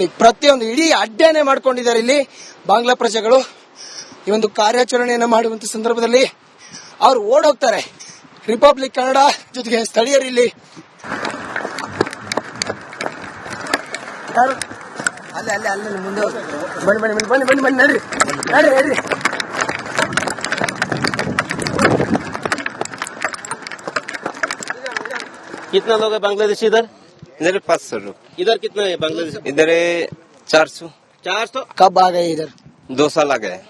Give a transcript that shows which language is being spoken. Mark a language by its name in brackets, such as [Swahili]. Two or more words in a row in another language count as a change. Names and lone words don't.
[Kannada] ಪ್ರತಿಯೊಂದು ಇಡೀ ಅಡ್ಡೆನೆ ಮಾಡ್ಕೊಂಡಿದ್ದಾರೆ ಇಲ್ಲಿ ಬಾಂಗ್ಲಾ ಪ್ರಜೆಗಳು. ಈ ಒಂದು ಕಾರ್ಯಾಚರಣೆಯನ್ನ ಮಾಡುವಂತ ಸಂದರ್ಭದಲ್ಲಿ ಅವ್ರು ಓಡೋಗ್ತಾರೆ. ರಿಪಬ್ಲಿಕ್ ಕನ್ನಡ ಜೊತೆಗೆ ಸ್ಥಳೀಯರು ಇಲ್ಲಿ ಅಲ್ಲೇ ಮುಂದೆ ಬನ್ನಿ ನಡ್ರಿ. [Hindi] कितना लोग है बांग्लादेशी इधर? इधर 500 लोग, इधर कितना है बांग्लादेशी? इधर 400। 400। कब आ गए इधर? 2 साल आ गए।